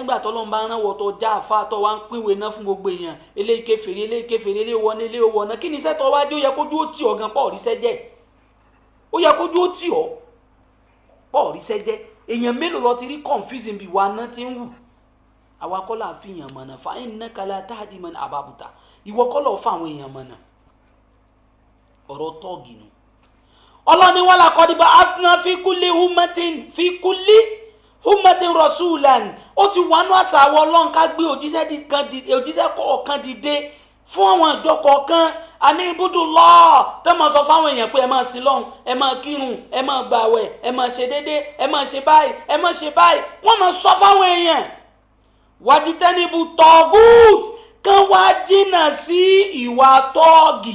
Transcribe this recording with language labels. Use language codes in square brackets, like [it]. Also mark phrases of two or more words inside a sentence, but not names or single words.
[yo] ẹgbà tọ́lọ́run bá rán wọ tó já àfa tó wá ń pínwé náà fún gbogbo èèyàn eléyìí kèfèrí eléyìí wọ ní eléyìí wọ náà kí ni iṣẹ́ tó wá dé ó yẹ kójú ó tì ọ́ gan pọ̀ ríṣẹ́ jẹ́ ó yẹ kójú ó tì ọ́ pọ̀ ríṣẹ́ jẹ́ èèyàn mélòó lọ ti rí confusing bí wa náà ti ń wù àwa kọ́ là ń fi èèyàn mọ̀nà [ar] فإنك لا تهدي من أحببت [yo] ìwọ kọ́ lọ́ọ́ fún àwọn èèyàn mọ̀nà ọ̀rọ̀ tọ́ọ̀gì nù ọlọ́ni [ar] ولقد بعثنا في كل أمة رسولا [yo] ó ti wà nú àṣà àwọn Ọlọ́run ká gbé òjíṣẹ́ kọ̀ọ̀kan dìde fún àwọn ìjọ kọ̀ọ̀kan àní ibudullah tẹ́ máa sọ fáwọn èèyàn pé ẹ máa sin lọ́hùn, ẹ máa kírun, ẹ máa gbààwẹ̀, ẹ máa ṣe déédé, ẹ máa ṣe báyìí, ẹ máa ṣe báyìí. Wọ́n máa sọ fáwọn èèyàn [ar] واجتنبوا الطاغوت [yo] kán wá jìnnà sí ìwà tọ́ọ̀gì.